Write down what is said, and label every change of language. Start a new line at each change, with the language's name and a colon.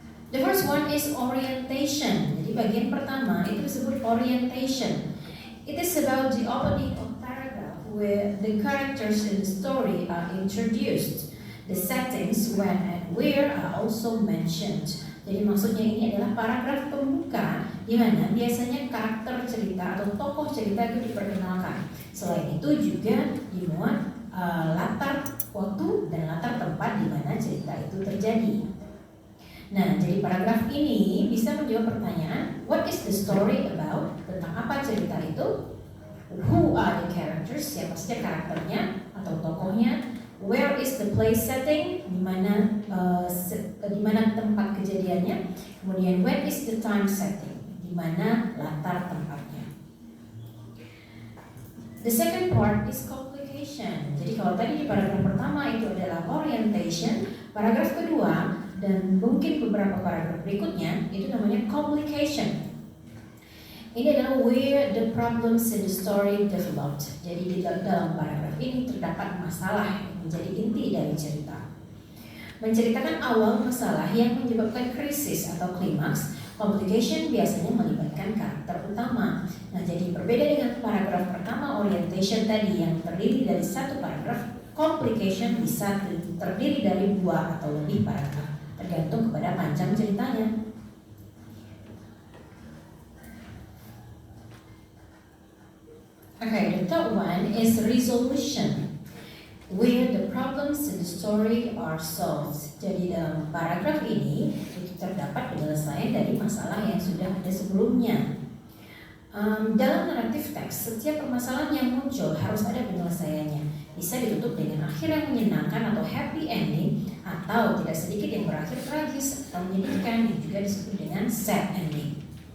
English: The first one is orientation.
Indonesian: Jadi bagian pertama itu disebut orientation.
English: It is about the opening of paragraph where the characters in the story are introduced. The settings when and where are also mentioned.
Indonesian: Jadi maksudnya ini adalah paragraf pembuka di mana biasanya karakter cerita atau tokoh cerita itu diperkenalkan. Selain itu juga dimuat latar waktu dan latar tempat di mana cerita itu terjadi. Nah, jadi paragraf ini bisa menjawab pertanyaan,
English: what is the story about?
Indonesian: Tentang apa cerita itu?
English: Who are the characters?
Indonesian: Siapa saja karakternya atau tokohnya?
English: Where is the place setting?
Indonesian: Di mana tempat kejadiannya? Kemudian
English: when is the time setting?
Indonesian: Di mana latar tempatnya?
English: The second part is complication.
Indonesian: Jadi kalau tadi di paragraf pertama itu adalah orientation, paragraf kedua dan mungkin beberapa paragraf berikutnya itu namanya complication. Ini adalah
English: where the problems in the story developed.
Indonesian: Jadi di dalam paragraf ini terdapat masalah yang menjadi inti dari cerita. Menceritakan awal masalah yang menyebabkan krisis atau klimaks, Complication biasanya melibatkan karakter utama. Nah, jadi berbeda dengan paragraf pertama orientation tadi yang terdiri dari satu paragraf, complication bisa terdiri dari 2 atau lebih paragraf, tergantung kepada panjang ceritanya.
English: Okay, the third one is resolution, where the problems in the story are solved.
Indonesian: Jadi dalam paragraf ini itu terdapat penyelesaian dari masalah yang sudah ada sebelumnya. Dalam naratif teks, setiap permasalahan yang muncul harus ada penyelesaiannya. Bisa ditutup dengan akhir yang menyenangkan atau happy ending, atau tidak sedikit yang berakhir tragis atau menyedihkan, yang juga disebut dengan sad ending.